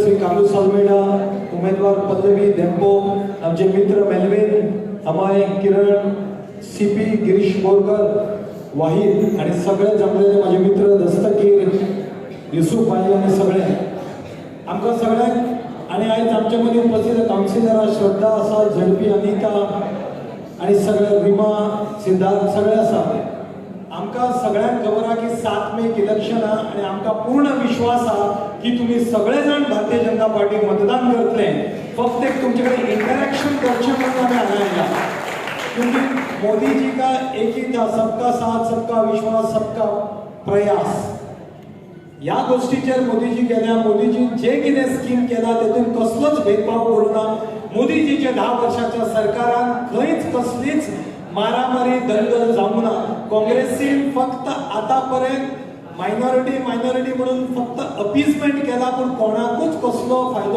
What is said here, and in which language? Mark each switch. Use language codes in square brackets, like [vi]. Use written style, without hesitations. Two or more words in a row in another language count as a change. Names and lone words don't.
[kok] श्री कार्लोस अल्मेडा उमेदवार पल्लवी डेम्पो आमचे मित्र मेलविन अमाय किरण सीपी गिरीश बोरकर वाहिद आणि सगळे जमलेले माझे मित्र दस्तगीर युसुफ भाई आणि सगळे आमकां सगळ्यांक आणि आयज आमच्या मध्ये उपस्थित काउन्सिलर श्रद्धा आसा झडपी अनिता आणि सगळे रिमा सिद्धार्थ सगळे आसा आमकां सगळ्यांक खबर आहा की 7 मे इलेक्शन आहा आणि आमकां पूर्ण विश्वास आहा की तुम्ही सगळे जण भारतीय जनता पार्टीक मतदान करतले फक्त एक तुमचे कडेन इंटरॅक्शन करचे म्हणून आमी हांगा आयला [hi] क्योंकि मोदी जी का एक ही था सबका साथ सबका विश्वास सबका प्रयास [kok] या गोष्टीचेर मोदीजी गेल्या मोदीजी जे कितें स्कीम केला तेतून कसलोच भेदभाव करूना मोदीजीच्या 10 वर्षाच्या सरकारान खंयच कसलीच मारामारी दंगल जावंक ना काँग्रेसीन फक्त आतापर्यंत मायनॉरिटी म्हणून फक्त अपीजमेंट केला पण कोणाकूच कसलो फायदो